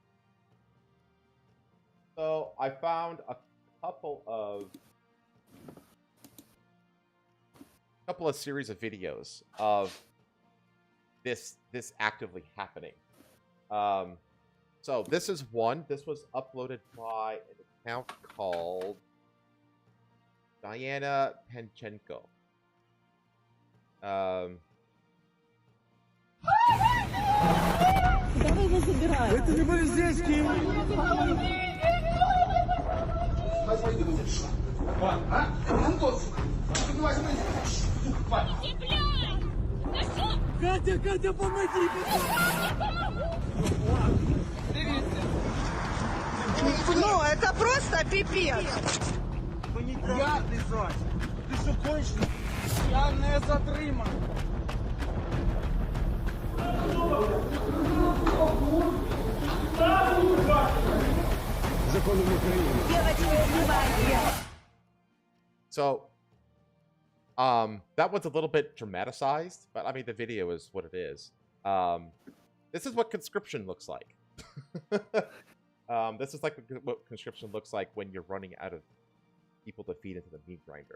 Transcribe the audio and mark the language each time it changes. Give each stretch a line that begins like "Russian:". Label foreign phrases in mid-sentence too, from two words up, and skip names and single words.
English: So I found a couple of series of videos of this actively happening. So this is one. This was uploaded by an account called Diana Penchenko.
Russian: Это не полицейские. Катя, помоги! Ну, это просто пипец.
Ukrainian: Я лежать. Ти що кончений? Я не затриманий. Законом України.
English: So, that one's a little bit dramatized, but I mean, the video is what it is. This is what conscription looks like. This is like what conscription looks like when you're running out of people to feed into the meat grinder.